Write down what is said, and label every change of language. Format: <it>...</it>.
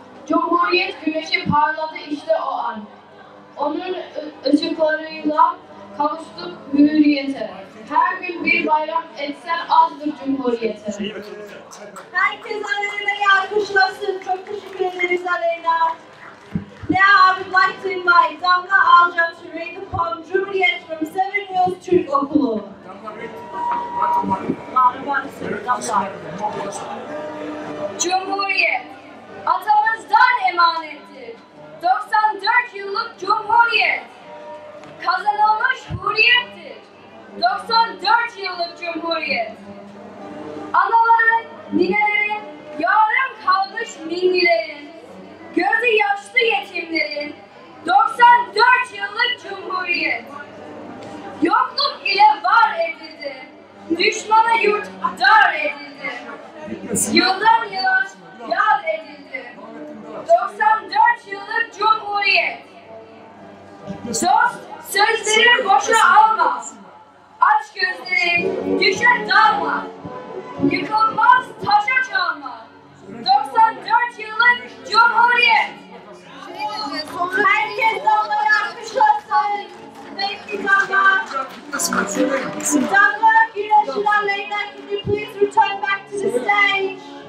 <tr>Cumhuriyet güneşi parladı işte o an. Onun ışıklarıyla kavuştuk hürriyete. Her gün bir bayram etsen azdır Cumhuriyete. Herkes Aleyna'yı alkışlasın. Çok teşekkür ederiz Aleyna.</tr> <en>Now I would like to invite Damla Alca to read the poem Cumhuriyet from 7 Hills Türk Okulu.</en> <tr>Cumhuriyet, atamızdan emanettir. 94 yıllık Cumhuriyet, kazanılmış hürriyettir. 94 yıllık Cumhuriyet. Anaların, ninelerin, yarım kalmış millilerin, gözü yaşlı yetimlerin, 94 yıllık Cumhuriyet. Yokluk ile var edildi, düşmana yurt dar edildi. Yıldan yıla yad edildi, 94 yıllık Cumhuriyet. Dost, sözleri boşa alma, aç gözlerin, düşe dalma, yıkılmaz taşa çalma, 94 yıllık Cumhuriyet. Herkes Damla'yı alkışlasın.</tr> <en>Thank you, Damla. Damla, Güneş and Aleyna, can you please return back to the stage?</en>